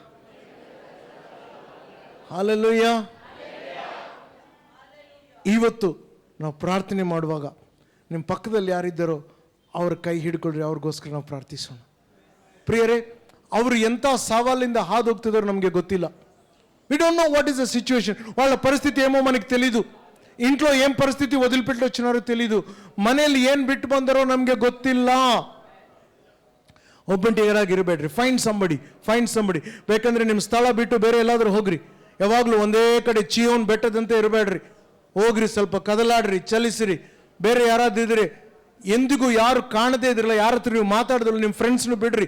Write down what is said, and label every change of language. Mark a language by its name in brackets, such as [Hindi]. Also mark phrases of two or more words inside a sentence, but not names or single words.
[Kannada] ಹಲ್ಲೆಲೂಯಾ. ಇವತ್ತು ನಾವು ಪ್ರಾರ್ಥನೆ ಮಾಡುವಾಗ ನಿಮ್ಮ ಪಕ್ಕದಲ್ಲಿ ಯಾರಿದ್ದಾರೋ ಅವ್ರ ಕೈ ಹಿಡ್ಕೊಳ್ರಿ, ಅವ್ರಿಗೋಸ್ಕರ ನಾವು ಪ್ರಾರ್ಥಿಸೋಣ. ಪ್ರಿಯರೇ, ಅವರು ಎಂಥ ಸವಾಲಿಂದ ಹಾದು ಹೋಗ್ತಿದಾರೋ ನಮಗೆ ಗೊತ್ತಿಲ್ಲ. [English] we don't know what is the situation. [Telugu] వాళ్ళ ಪರಿಸ್ಥಿತಿ ఏమో మనకి తెలీదు. ఇంట్లో ఏం పరిస్థితి వదిలిపెట్టి వచ్చినారో తెలీదు. [Kannada] ಮನೆಯಲ್ಲಿ ಏನು ಬಿಟ್ಟು ಬಂದರೋ ನಮಗೆ ಗೊತ್ತಿಲ್ಲ. ಒಬ್ಬಂಟಿಗರಾಗಿರಬೇಡ್ರಿ. [English] find somebody. [Kannada] ಬೇಕಂದ್ರೆ ನಿಮ್ಮ ಸ್ಥಳ ಬಿಟ್ಟು ಬೇರೆ ಎಲ್ಲಾದ್ರೂ ಹೋಗ್ರಿ. ಯಾವಾಗಲೂ ಒಂದೇ ಕಡೆ ಚೀಯೋನ್ ಬೆಟ್ಟದಂತೆ ಇರಬೇಡ್ರಿ. ಹೋಗ್ರಿ, ಸ್ವಲ್ಪ ಕದಲಾಡ್ರಿ, ಚಲಿಸಿರಿ. ಬೇರೆ ಯಾರಾದಿದ್ರೆ ಎಂದಿಗೂ ಯಾರು ಕಾಣದೇ ಇದ್ರಲ್ಲ, ಯಾರ ಹತ್ರ ನೀವು ಮಾತಾಡಿದ್ರಲ್ಲ, ನಿಮ್ಮ ಫ್ರೆಂಡ್ಸ್ನು ಬಿಡ್ರಿ.